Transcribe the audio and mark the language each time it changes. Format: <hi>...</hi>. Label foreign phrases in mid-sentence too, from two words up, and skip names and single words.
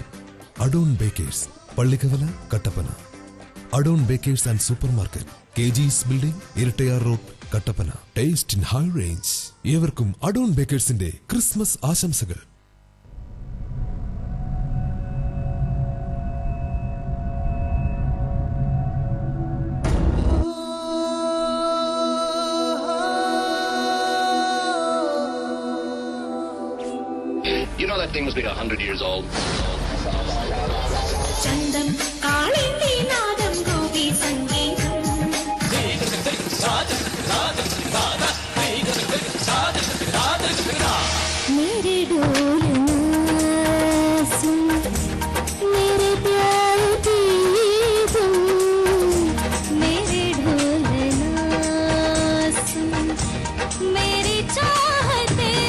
<ml>അഡോൺ ബേക്കേഴ്സ്, പള്ളിക്കവല, കട്ടപ്പന. അഡോൺ ബേക്കേഴ്സ് ആൻഡ് സൂപ്പർ മാർക്കറ്റ്, കെജിസ് ബിൽഡിംഗ്, ഇരട്ടയാർ റോഡ്, കട്ടപ്പന.</ml> <en>Taste in High Range.</en> <ml>ഏവർക്കും അഡോൺ ബേക്കേഴ്സിന്റെ ക്രിസ്മസ് ആശംസകൾ.</ml> <en>You know that thing must be 100 years old.</en> <ml>ചന്തം കാളിന്തി നാദം ഗോപി സംഗീതം</ml> <hi>मेरे डोल सुन मेरे प्यार की तुम मेरे ढोल सुन मेरी चाहते</hi>